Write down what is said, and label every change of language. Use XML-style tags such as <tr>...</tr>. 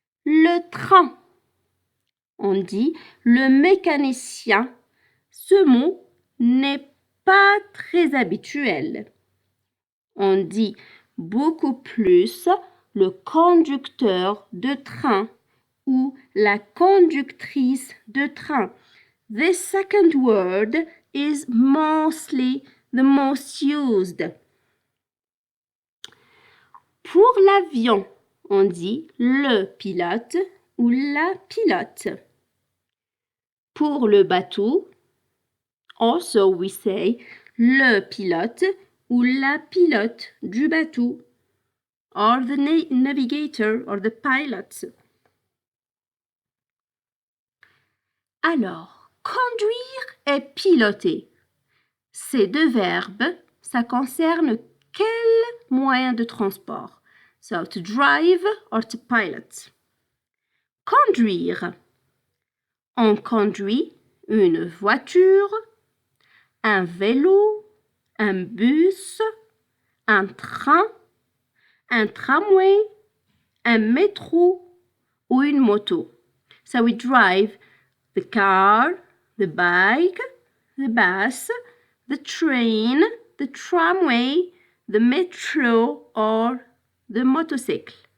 <fr>Le train, on dit le mécanicien. Ce mot n'est pas très habituel. On dit beaucoup plus le conducteur de train ou la conductrice de train.</fr> <en>This second word is mostly the most used.</en> <fr>Pour l'avion, on dit le pilote ou la pilote. Pour le bateau,</fr> <en>also we say</en> <fr>le pilote ou la pilote du bateau,</fr> <en>or the navigator or the pilot.</en> <fr>Alors, conduire et piloter. Ces deux verbes, ça concerne quel moyen de transport?</fr> <en>So, to drive or to pilot. Conduire.</en> <fr>On conduit une voiture, un vélo, un bus, un train, un tramway, un métro ou une moto.</fr> <en>So we drive the car, the bike, the bus, the train, the tramway, the metro or the motorcycle.</en>